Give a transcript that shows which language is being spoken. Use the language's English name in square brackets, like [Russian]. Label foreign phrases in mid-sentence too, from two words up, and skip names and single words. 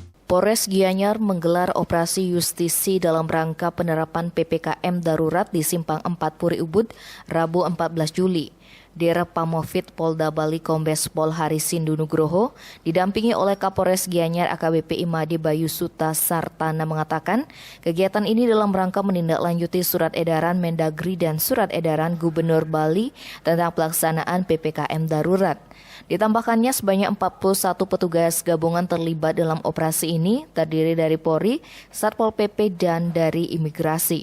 [Indonesian] Polres Gianyar menggelar operasi justisi dalam rangka penerapan PPKM darurat di Simpang 4 Puri Ubud, Rabu 14 Juli. Dir Pamovit Polda Bali Kombes Pol Harisindu Nugroho didampingi oleh Kapolres Gianyar AKBP Imade Bayu Suta Sartana mengatakan kegiatan ini dalam rangka menindaklanjuti surat edaran Mendagri dan surat edaran Gubernur Bali tentang pelaksanaan PPKM darurat. Ditambahkannya sebanyak 41 petugas gabungan terlibat dalam operasi ini terdiri dari Polri, Satpol PP dan dari imigrasi.